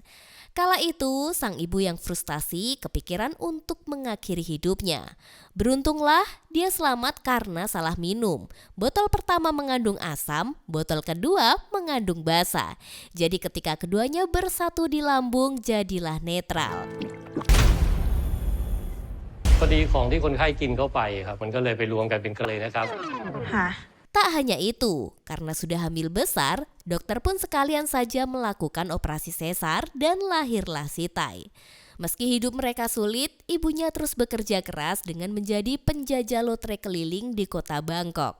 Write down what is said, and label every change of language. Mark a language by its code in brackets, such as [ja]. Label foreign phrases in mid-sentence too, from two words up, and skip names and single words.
[id] Kala itu, sang ibu yang frustasi kepikiran untuk mengakhiri hidupnya. Beruntunglah dia selamat karena salah minum. Botol pertama mengandung asam, botol kedua mengandung basa. Jadi ketika keduanya bersatu di lambung, jadilah netral. [th] พอดีของที่คนไข้กินเข้าไปครับมันก็เลยไปรวมกันเป็นเกลยนะครับ [id] Tak hanya itu, karena sudah hamil besar, dokter pun sekalian saja melakukan operasi sesar dan lahirlah si Tai. Meski hidup mereka sulit, ibunya terus bekerja keras dengan menjadi penjajah lotre keliling di kota Bangkok.